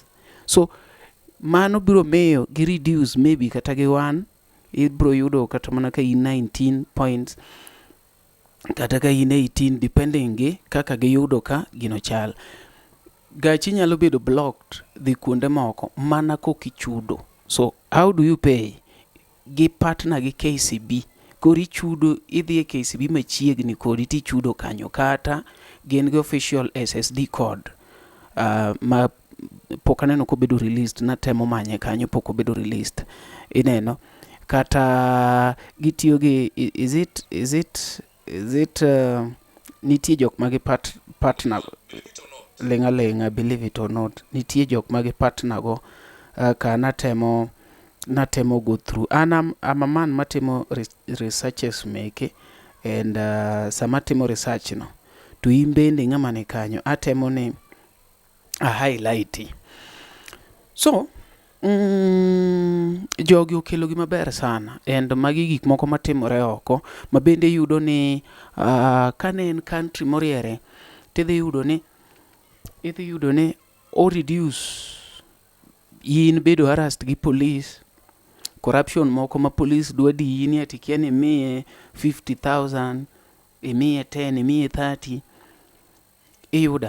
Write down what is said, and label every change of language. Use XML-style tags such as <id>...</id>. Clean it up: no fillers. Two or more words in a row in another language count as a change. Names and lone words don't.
<luo>So mano biro miyo gi reduce maybe kata gi 1 ibiro yudo kata mana ka in 19 points kata ka in 18 depending gi kaka giyudo ka gino chal. Gachi nyalo bedo blocked dhi kuonde moko mana kokichudo.</luo> <en>So how do you pay?</en> <luo>Gi partner gi KCB. Kori chudo idhi e KCB machiegni kodi tichudo kanyo, kata gin gi</luo> <en>official SSD code</en> <luo>ma pok aneno kobedo released, natemo manye kanyo pok obedo released. Ineno kata gitiyo gi</luo> <en>is it</en> <luo>nitie jok magi partner lenga</luo> <en>believe it or not,</en> <luo>nitie jok magi partner go ka natemo</luo> <en>go through. I'm a man</en> <luo>matimo researches meke and sama timo research no to imbende ng'ama ne kanyo atemo ni a highlight. So jogi okelo gi maber sana and magi gik moko matimore oko mabende yudo ni kane en country moriere tidhi yudo ni o reduce yin bedo harassed gi police, corruption moko ma police dwa di yini atikia ni miye 50,000 imiye 10 imiye 30 iyuda.</luo>